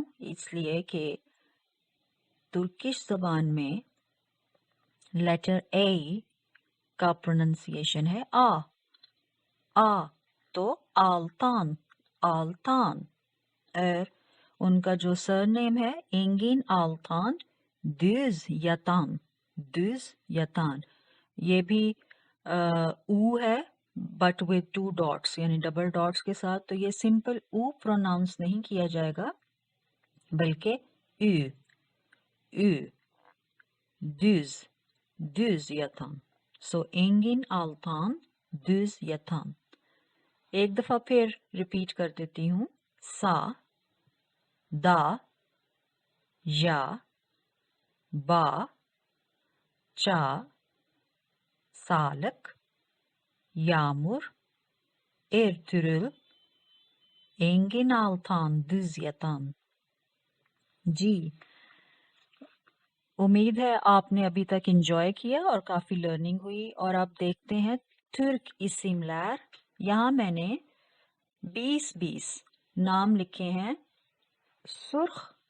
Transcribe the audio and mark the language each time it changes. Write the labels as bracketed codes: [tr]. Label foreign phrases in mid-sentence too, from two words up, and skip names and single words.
[hi] इसलिए कि तुर्किश जबान में लेटर ए का प्रोनंसिएशन है आ, तो आल्तान, आल्तान। और उनका जो सरनेम है एंगिन आल्तान [tr] düz yatan, düz yatan। [hi] ये भी ऊ है [en] but with 2 dots [hi] यानी [en] double dots [hi] के साथ, तो ये सिंपल ऊ प्रोनाउंस नहीं किया जाएगा बल्कि ü, ü, [tr] düz, düz yatan। [hi] सो एंगिन आल्तान [tr] düz yatan। [hi] एक दफा फिर रिपीट कर देती हूँ। सा, दा, या, बा, चा, [tr] sağlık, yağmur, Ertuğrul, Engin Altan, düz yatan। [hi] जी, उम्मीद है आपने अभी तक एंजॉय किया और काफी लर्निंग हुई। और आप देखते हैं [tr] Türk isimler, [hi] यहाँ मैंने 20-20 नाम लिखे हैं सुर्ख